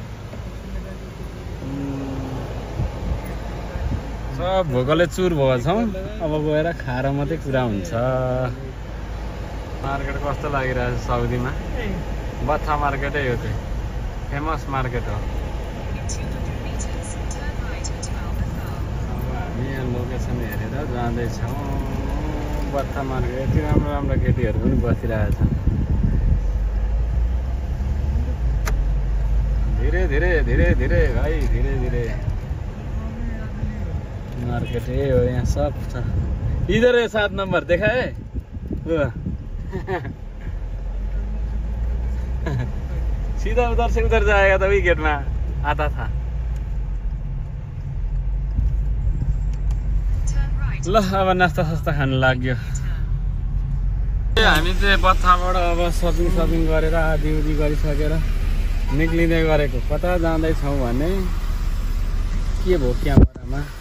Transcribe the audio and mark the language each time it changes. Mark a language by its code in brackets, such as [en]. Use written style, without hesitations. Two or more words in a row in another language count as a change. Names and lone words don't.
[ne] सब भोकले चुर भएको छौँ अब गएर खाएर मात्रै कुरा हुन्छ मार्केट कस्तो लागिरहेको छ साउदीमा बच्चा मार्केटै हो त्यो फेमस मार्केट हो हामी यहाँ लोकेसन हेरेर जाँदैछौँ बच्चा मार्केट यति राम्रो केटीहरू पनि बसिरहेको छ [hi] धीरे भाइ धीरे मार्केट है [ne] हो यहाँ सब छ [hi] इधर है 7 नंबर देखा है सीधा उधर से उधर जाएगा तभी गेट में आता था [ne] ल अब नास्ता सास्ता खानु लाग्यो हामी चाहिँ बच्चाबाट अब सपिङ गरेर आधी गरिसकेर निक्लिँदै गरेको कता जाँदैछौँ भने के भयो क्यामेरामा